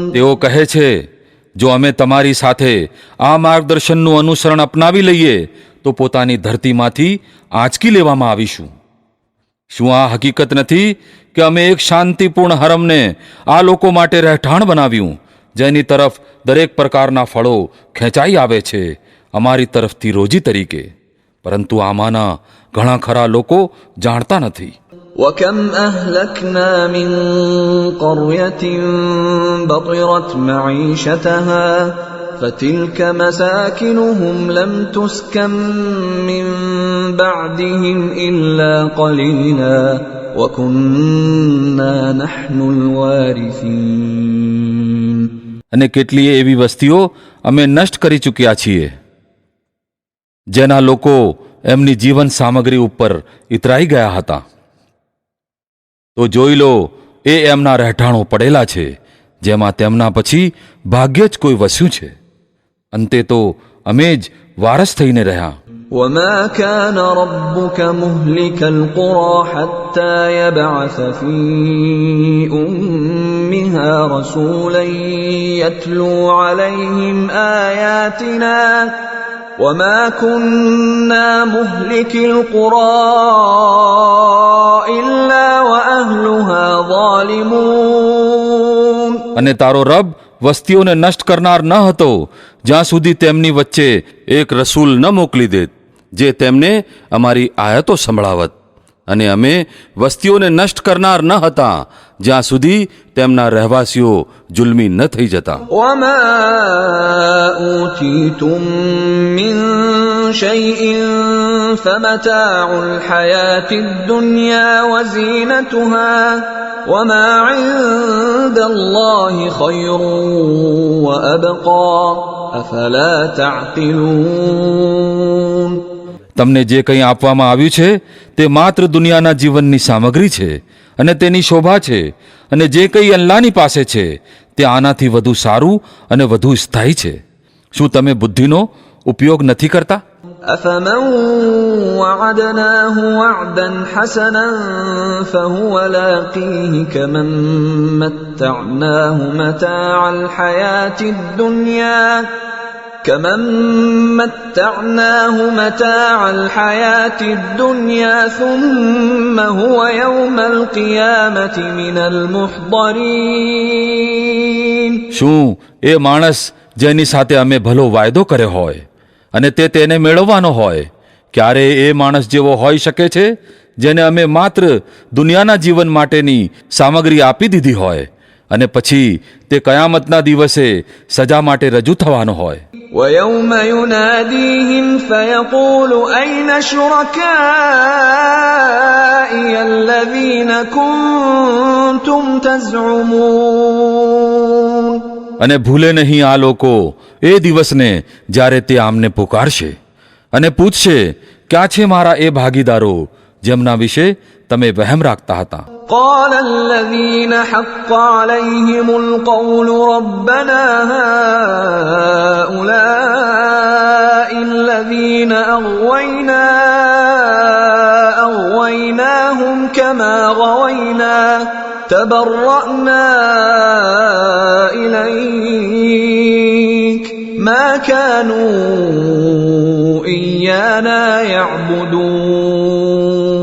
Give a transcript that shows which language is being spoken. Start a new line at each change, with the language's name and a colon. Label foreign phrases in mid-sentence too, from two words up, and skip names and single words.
Gujarati: તેઓ કહે છે, જો અમે તમારી સાથે આ માર્ગદર્શનનું અનુસરણ અપનાવી લઈએ તો પોતાની ધરતીમાંથી આંચકી લેવામાં આવીશું. શું આ હકીકત નથી કે અમે એક શાંતિપૂર્ણ હરમને આ લોકો માટે રહેઠાણ બનાવ્યું, જેની તરફ દરેક પ્રકારના ફળો ખેંચાઈ આવે છે અમારી તરફથી રોજી તરીકે? પરંતુ આમાંના ઘણા ખરા લોકો જાણતા નથી.
Arabic: وكم أهلكنا من قرية بطرت معيشتها فتلك مساكنهم لم تسكن من بعدهم إلا قليلا وكنا نحن الوارثين.
Gujarati: અને કેટલીય એવી વસ્તીઓ અમે નષ્ટ કરી ચૂક્યા છીએ જેના લોકો એમની જીવન સામગ્રી ઉપર ઇતરાઈ ગયા હતા. તો જોઈ લો, એ એમના રહેઠાણો પડેલા છે જેમાં તેમના પછી ભાગ્યે જ કોઈ વસ્યું છે. અંતે તો અમે જ વારસ થઈને રહ્યા.
Arabic: وما كان ربك مهلك القرى حتى يبعث في أمها رسولا يتلو عليهم آياتنا وما كنا مهلك القرى إلا وأهلها ظالمون.
Gujarati: અને તારો રબ વસ્તીઓને નષ્ટ કરનાર ન હતો જ્યાં સુધી તેમની વચ્ચે એક રસૂલ ન મોકલી દે જે તેમને અમારી આયતો સંભળાવત. અને અમે વસ્તીઓને નષ્ટ કરનાર ન હતા જ્યાં સુધી તેમના રહેવાસીઓ જુલ્મી ન થઈ જતા.
Arabic: وما أوتيتم من شيء فمتاع الحياة الدنيا وزينتها وما عند الله خير وأبقى أفلا تعقلون.
Gujarati: તમને જે કંઈ આપવામાં આવ્યું છે તે માત્ર દુનિયાના જીવનની સામગ્રી છે અને તેની શોભા છે, અને જે કંઈ અલ્લાહની પાસે છે તે આનાથી વધુ સારું અને વધુ સ્થાયી છે. શું તમે બુદ્ધિનો ઉપયોગ નથી કરતા?
Arabic: أفمن وعدناه وعدا حسنا فهو لاقيه كمن متعناه متاع الحياة الدنيا ثم هو يوم القيامة من المحضرين.
Gujarati: શું એ માણસ જેની સાથે અમે ભલો વાયદો કર્યો હોય અને તે તેને મેળવવાનો હોય, ક્યારે એ માણસ જેવો હોઈ શકે છે જેને અમે માત્ર દુનિયાના જીવન માટેની સામગ્રી આપી દીધી હોય અને પછી તે કયામતના દિવસે સજા માટે રજૂ થવાનો હોય?
Arabic: ويوم يناديهم فيقول أين شركائي الذين كنتم تزعمون.
Gujarati: અને ભૂલે નહીં આ લોકો એ દિવસને જ્યારે તે આમને પુકારશે અને પૂછશે, ક્યાં છે મારા એ ભાગીદારો જેમના વિશે તમે વહેમ રાખતા હતા?
Arabic: قال الذين حق عليهم القول ربنا هؤلاء الذين أغويناهم كما غوينا تبرأنا إليك ما كانوا إيانا يعبدون.